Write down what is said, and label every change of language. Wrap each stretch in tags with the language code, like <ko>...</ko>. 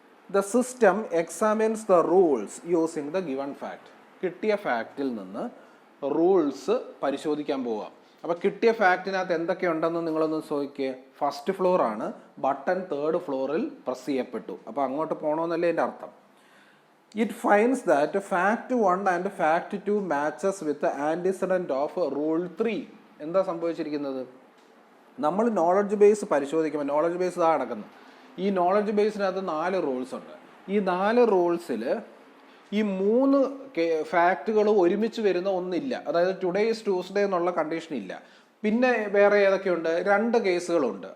<en>The system examines the rules using the given fact.</en> <ml>കിട്ടിയ ഫാക്റ്റിൽ നിന്ന് rules പരിശോധിക്കാൻ പോവാം. അപ്പോൾ കിട്ടിയ ഫാക്റ്റിനകത്ത് എന്തൊക്കെയുണ്ടെന്ന് നിങ്ങളൊന്ന് ചോദിക്കുക. ഫസ്റ്റ് ഫ്ലോർ ആണ്, ബട്ടൺ തേർഡ് ഫ്ലോറിൽ പ്രസ് ചെയ്യപ്പെട്ടു. അപ്പോൾ അങ്ങോട്ട് പോകണമെന്നല്ലേ എൻ്റെ അർത്ഥം.</ml> <en>It finds that fact 1 and fact 2 matches with the antecedent of rule 3.</en> <ml>എന്താ സംഭവിച്ചിരിക്കുന്നത്? നമ്മൾ നോളജ് ബേസ് പരിശോധിക്കുമ്പോൾ നോളജ് ബേസ് ഇതാ നടക്കുന്നത്. ഈ നോളജ് ബേസിനകത്ത് 4 റൂൾസ് ഉണ്ട്. ഈ 4 റൂൾസിൽ ഈ 3 ഫാക്റ്റുകൾ ഒരുമിച്ച് വരുന്ന ഒന്നില്ല. അതായത്</ml> <en>today is Tuesday</en> <ml>എന്നുള്ള കണ്ടീഷൻ ഇല്ല. പിന്നെ വേറെ ഏതൊക്കെയുണ്ട്? 2 കേസുകളുണ്ട്.</ml>